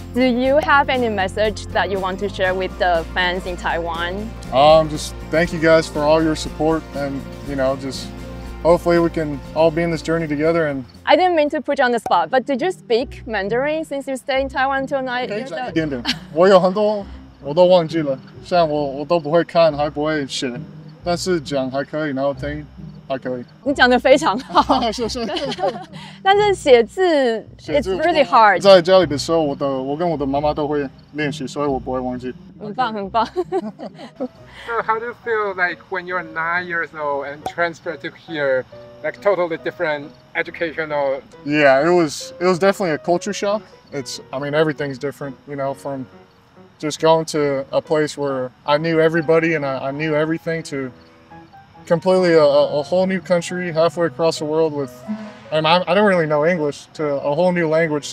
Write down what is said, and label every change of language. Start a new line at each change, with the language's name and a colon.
English: Do you have any message that you want to share with the fans in Taiwan? Just thank you guys for all your support, and just hopefully we can all be in this journey together. And I didn't mean to put you on the spot, but did you speak Mandarin since you stay in Taiwan till now?
Chinese: 一点点，我有很多我都忘记了，像我都不会看，还不会写，但是讲还可以，然后听还可以。你讲得非常好，是是。但是写字
English: it's really hard。
Chinese: 在家里的时候，我跟我的妈妈都会练习，所以我不会忘记。很棒，很棒。
English: So how do you feel like when you're 9 years old and transfer to here, like totally different educational? Yeah, it was definitely a culture shock. I mean, everything's different, you know, from just going to a place where I knew everybody and I knew everything to completely a whole new country halfway across the world with, and I don't really know English, to a whole new language.